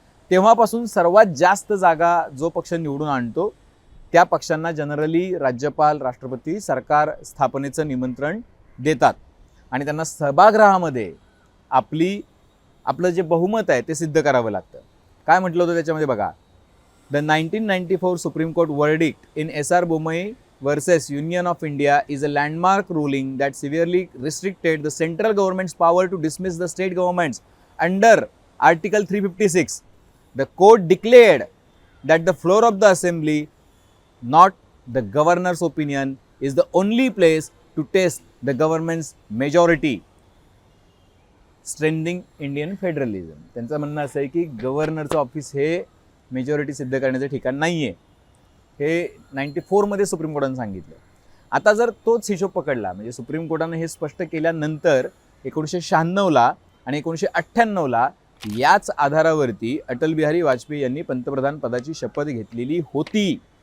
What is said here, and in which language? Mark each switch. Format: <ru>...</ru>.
<mr>तेव्हापासून सर्वात जास्त जागा जो पक्ष निवडून आणतो त्या पक्षांना जनरली राज्यपाल, राष्ट्रपती सरकार स्थापनेचं निमंत्रण देतात आणि त्यांना सभागृहामध्ये आपलं जे बहुमत आहे ते सिद्ध करावं लागतं. काय म्हटलं होतं त्याच्यामध्ये बघा,</mr> <en>The 1994 supreme court verdict in SR Bommai versus Union of India is a landmark ruling that severely restricted the central government's power to dismiss the state governments under Article 356. The court declared that the floor of the assembly, not the governor's opinion, is the only place to test the government's majority, strengthening Indian federalism.</en> <mr>त्यांचं म्हणणं असं आहे की गव्हर्नरचं office हे majority सिद्ध करण्याचं ठिकाण नाही आहे, हे 94 मध्ये सुप्रीम कोर्टानं सांगितलं. आता जर तोच हिशोब पकडला, म्हणजे सुप्रीम कोर्टानं हे स्पष्ट केल्यानंतर 1996ला आणि 1998ला याच आधारावरती अटल बिहारी वाजपेयी यांनी पंतप्रधान पदाची शपथ घेतलेली होती.</mr>